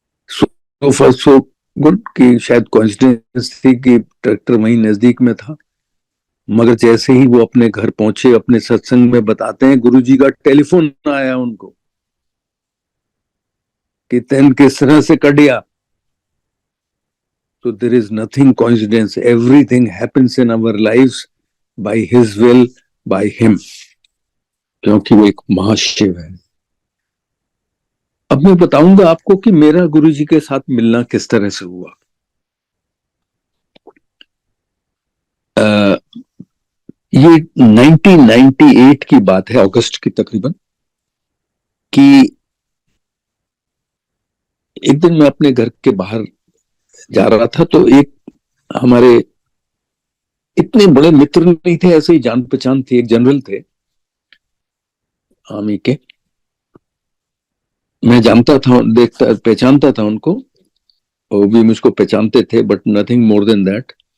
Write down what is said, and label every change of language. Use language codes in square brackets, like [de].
[en] so far so good [hi] कि शायद coincidence थी कि ट्रैक्टर वहीं नजदीक में था। मगर जैसे ही वो अपने घर पहुंचे, अपने सत्संग में बताते हैं गुरुजी का टेलीफोन आया उनको कि [pa] तेन किस तरह से कटिया। [en] So there is nothing coincidence. Everything happens in our lives by His will, by Him. [hi] क्योंकि वो एक महाशिव है। अब मैं बताऊंगा आपको कि मेरा गुरुजी के साथ मिलना किस तरह से हुआ। ये 1998 की बात है, अगस्त की तकरीबन, कि एक दिन मैं अपने घर के बाहर जा रहा था, तो एक हमारे इतने बड़े मित्र नहीं थे, ऐसे ही जान पहचान थी, एक जनरल थे आर्मी के, मैं जानता था, देखता पहचानता था उनको, वो भी मुझको पहचानते थे, [en] But nothing more than that.